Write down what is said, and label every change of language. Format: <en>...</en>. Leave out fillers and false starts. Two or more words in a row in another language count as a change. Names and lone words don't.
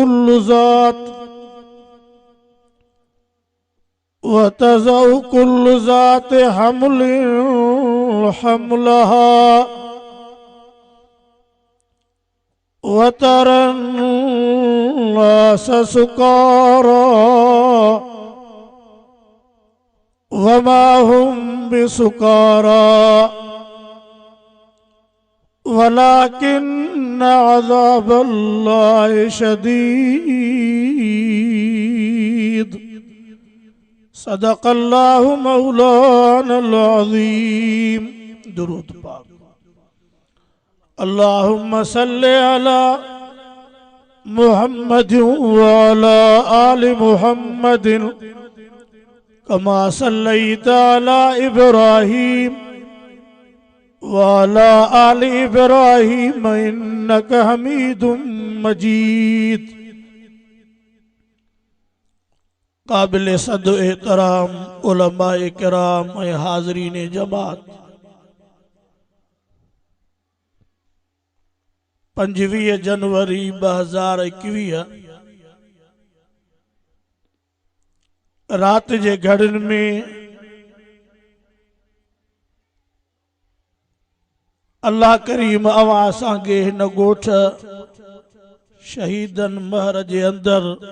<ar>كل ذات حمل حملها وترى الناس سكارى وما هم بسكارى ولكن عذاب الله شديد. صدق الله مولانا العظيم.</ar> <sd>दुरूद पाक।</sd> <ar>اللهم صل على محمد وعلى آل محمد كما صليت على إبراهيم وعلى آل إبراهيم إنك حميد مجيد.</ar> <sd>काबिल सद एहतराम उलमाए किराम ऐं हाज़रीन जमात, 25 जनवरी 2021 रात जे घड़िन में अल्लाह करीम अवां असांखे हिन ॻोठ शहीदन महर जे अंदर</sd>